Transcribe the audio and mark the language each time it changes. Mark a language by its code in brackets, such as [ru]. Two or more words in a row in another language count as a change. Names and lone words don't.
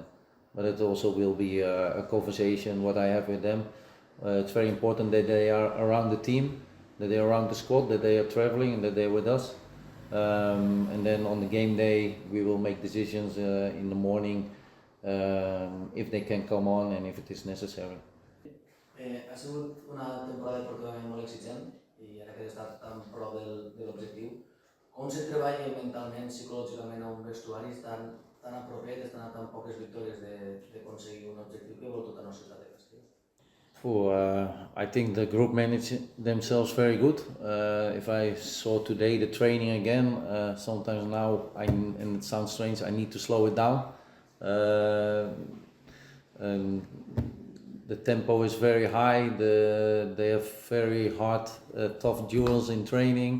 [en] But it also will be a conversation what I have with them. It's very important that they are around the team, that they are around the squad, that they are traveling and that they are with us. And then on the game day we will make decisions in the morning if they can come on and if it is necessary. [ca] Ha sigut una temporada deportivament molt exigent i ara que has estat tan prop de l'objectiu, com se treballa mentalment, psicològicament a un vestuari tan a propet, estan a tan poques victòries d'aconseguir un objectiu que vol tota la ciutat de Castelló? [en] I think the group manage themselves very good. If I saw today the training again, sometimes now, and it sounds strange, I need to slow it down. And the tempo is very high. They have very hard, tough duels in training.